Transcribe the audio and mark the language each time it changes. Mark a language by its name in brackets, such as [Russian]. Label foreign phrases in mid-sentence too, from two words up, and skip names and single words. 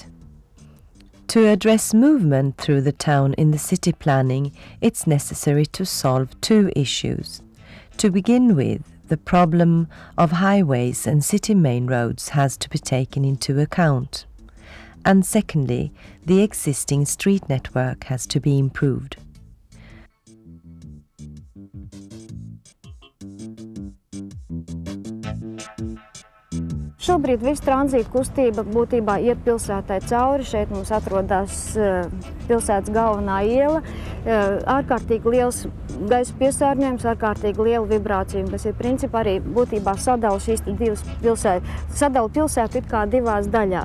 [English] To address movement through the town in the city planning, it's necessary to solve two issues. To begin with, the problem of highways and city main roads has to be taken into account. And secondly, the existing street network has to be improved. [Latvian] Šobrīd viss tranzīta kustība būtībā iet pilsētai cauri. Šeit mums atrodas pilsētas galvenā iela. Ārkārtīgi liels gaisa piesārņojums, ārkārtīgi liela vibrācija, kas ir principā arī būtībā sadala šīs divas pilsētas, sadala pilsētu it kā divās daļās.